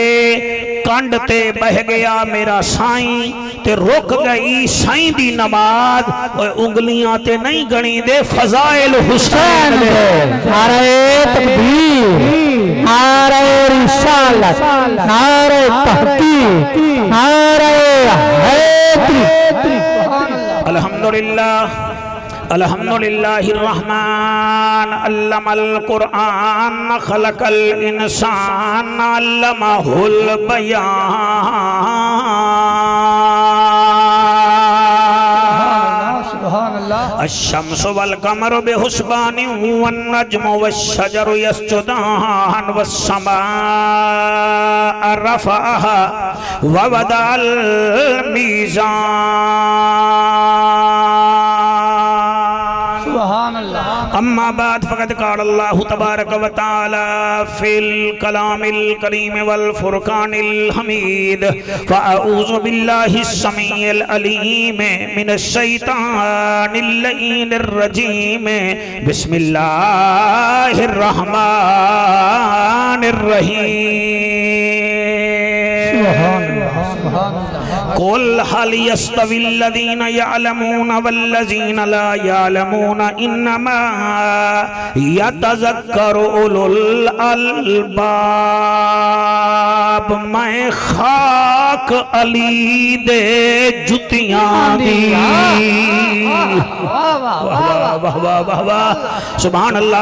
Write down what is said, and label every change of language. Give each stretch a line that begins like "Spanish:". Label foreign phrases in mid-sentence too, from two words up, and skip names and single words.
Punjabi: کنڈ تے بہہ گیا میرا سائیں تے رک گئی سائیں دی نماز. اور انگلیاں تے نہیں گنی دے فضائل حسین دے.
Urdu: نعرے تکبیر، نعرے رسالت، نعرے تحقیق، نعرے حیدری.
Arabic: الحمد لله الحمد لله الرحمن علم القرآن خلق الإنسان علمه البيان. الشمس والقمر بحسبان والنجم والشجر يسجدان والسماء رفعها ووضع الميزان. أما بعد فقد قال الله تبارك وتعالى في الكلام الكريم والفرقان الحميد فأعوذ بالله السميع العليم من الشيطان اللعين الرجيم بسم الله الرحمن الرحيم. قل هل يستوي الذين يعلمون والذين لا يعلمون إنما يتذكر أولو الألباب.
Punjabi: میں خاک علی دے جتیاں دی.
Arabic: سبحان الله.